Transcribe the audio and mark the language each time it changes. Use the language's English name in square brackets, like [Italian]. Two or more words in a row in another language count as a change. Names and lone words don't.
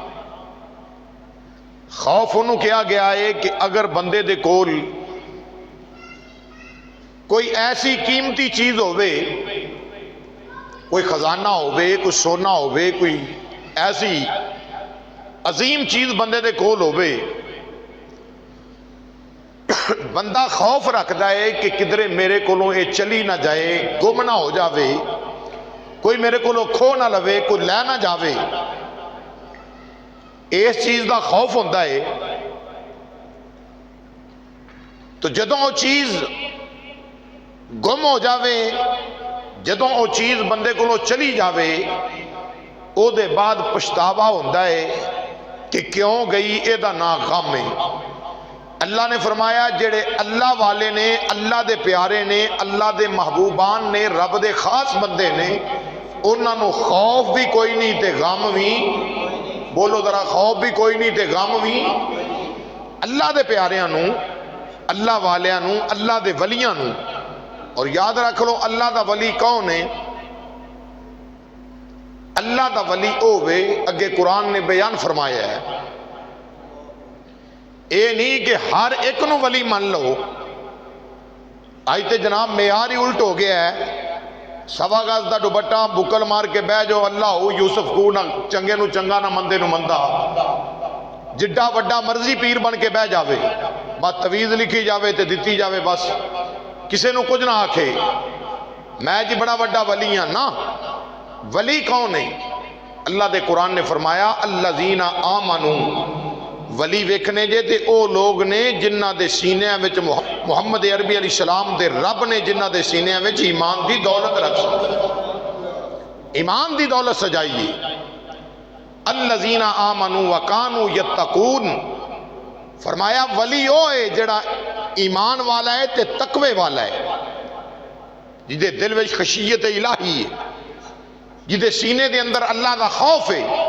[Punjabi] خوف انہوں کیا گیا ہے کہ اگر بندے دے کول کوئی ایسی قیمتی چیز ہوئے، کوئی خزانہ ہوئے، کوئی سونا ہوئے، کوئی ایسی عظیم چیز بندے دے کول ہوئے، بندہ خوف رکھدا ہے کہ کدھرے میرے کولوں یہ چلی نہ جائے، گم نہ ہو جاوے، کوئی میرے کولوں کھو نہ لوے، کوئی لے نہ جاوے، اس چیز دا خوف ہوتا ہے۔ تو جدوں وہ چیز گم ہو جاوے، جدوں وہ چیز بندے کو چلی جاوے، او دے بعد پچھتاوا ہوتا ہے کہ کیوں گئی، اے دا نا غم ہے۔ اللہ نے فرمایا جڑے اللہ والے نے، اللہ دے پیارے نے، اللہ دے محبوبان نے، رب دے خاص بندے نے، انہاں نو خوف بھی کوئی نہیں تے غم بھی، بولو ذرا، خوف بھی کوئی نہیں تے غم بھی۔ اللہ دے پیاریاں نو، اللہ والیاں نو، اللہ دے ولیاں نو، اور یاد رکھ لو اللہ دا ولی کون ہے؟ اللہ دا ولی اوے اگے قرآن نے بیان فرمایا ہے، اے نہیں کہ ہر ایک نو ولی مان لو، آج تے جناب معیار ہی الٹ ہو گیا ہے، سوا گز دا دوپٹہ بکل مار کے بہ جو اللہ ہو یوسف کو نہ چنگے نو چنگا نہ مندے نو مندہ، جڈا وڈا مرضی پیر بن کے بہ جاوے، بات تویز لکھی جاوے تے دتی جاوے، بس کسے نو کچھ نہ آکھے میں جی بڑا وڈا ولی ہاں نا۔ ولی کون ہے؟ اللہ دے قرآن نے فرمایا [Arabic] الذین آمنو، [Punjabi] ولی ویکھنے جے تے او لوگ نے جنہ دے سینیاں وچ محمد عربی [Arabic] علیہ السلام [Punjabi] دے رب نے جنہ دے سینیاں وچ ایمان دی دولت رکھ سکتے، ایمان دی دولت سجائیے۔ [Arabic] الذین آمنوا وکانوا یتقون، [Punjabi] فرمایا ولی او ہے جڑا ایمان والا ہے تے تقوی والا ہے، جدے دل وچ خشیت الہی ہے، جدے سینے دے اندر اللہ دا خوف ہے۔